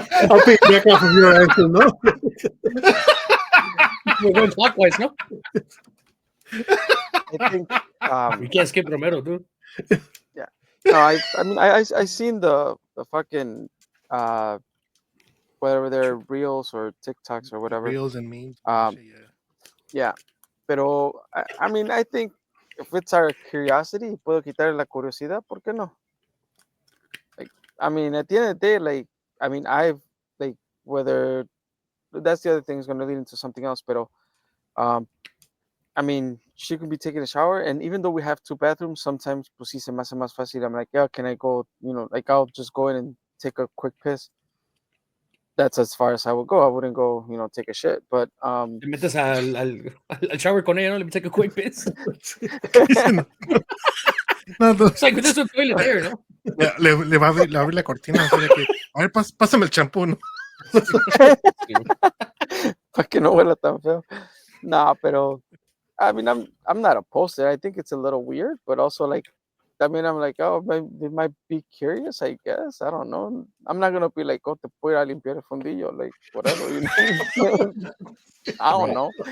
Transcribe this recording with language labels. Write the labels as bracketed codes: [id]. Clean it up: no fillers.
[en] I'll pick back off of your answer, no? We're going clockwise, no? I think We can't skip Romero, dude. no, I mean I seen the fucking whether they're reels or TikToks or whatever. Reels and memes. Um, yeah, pero I mean, I think if it's our curiosity, [es] puedo quitarle la curiosidad, ¿por qué no? [en] Like, I mean, at the end of the day, like, I mean, I've like whether that's the other thing is going to lead into something else, pero I mean, she could be taking a shower, and even though we have 2 bathrooms, sometimes [es] pues sí se me hace más fácil. [en] I'm like, yeah, can I go? You know, like I'll just go in and take a quick piss. That's as far as I would go. I wouldn't go, you know, take a shit. But [es] Te metes al shower con ella, no? [en] Let me take a quick piss. [es] No, [en] It's like there's a toilet there, ¿no? [es] le va a abrir la cortina. Así de que, a ver, pásame el champú, ¿no? Para que no huela tan feo. [en] Nah, pero I mean, I'm not opposed to it. I think it's a little weird, but also like, I mean, I'm like, oh, they might be curious, I guess. I don't know. I'm not gonna be like, oh, [es] te voy a limpiar el fundillo, [en] like whatever, you know. I don't know.